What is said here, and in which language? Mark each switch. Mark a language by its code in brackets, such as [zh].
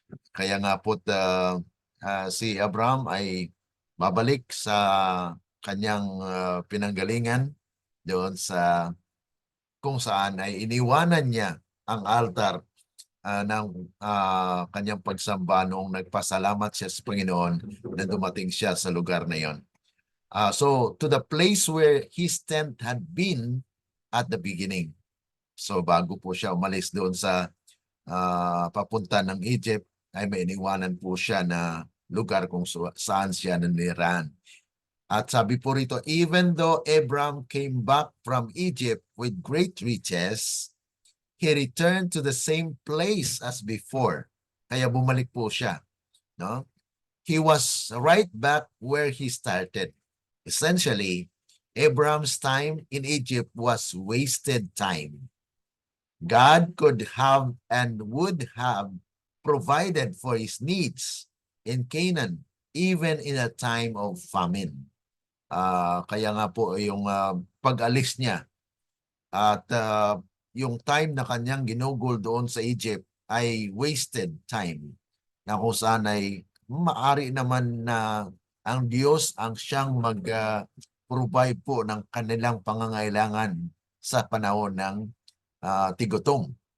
[tl] Kaya nga po si Abraham ay babalik sa kanyang pinanggalingan doon sa kung saan ay iniwanan niya ang altar ng kanyang pagsamba noong nagpasalamat siya sa Panginoon na dumating siya sa lugar na yon. [en] So to the place where his tent had been at the beginning. [tl] So bago po siya umalis doon sa papunta ng Egypt, ay may iniwanan po siya na lugar kung saan siya nanirahan. At sabi po rito, [en] even though Abraham came back from Egypt with great riches, he returned to the same place as before. [tl] Kaya bumalik po siya. No? [en] He was right back where he started. Essentially, Abraham's time in Egypt was wasted time. God could have and would have provided for his needs in Canaan, even in a time of famine. [tl] Kaya nga po yung pag-alis niya at yung time na kanyang ginugol doon sa Egypt ay [en] wasted time [tl] na kung saan ay maari naman na ang Diyos ang siyang mag-provide po ng kanilang pangangailangan sa panahon ng tigutom.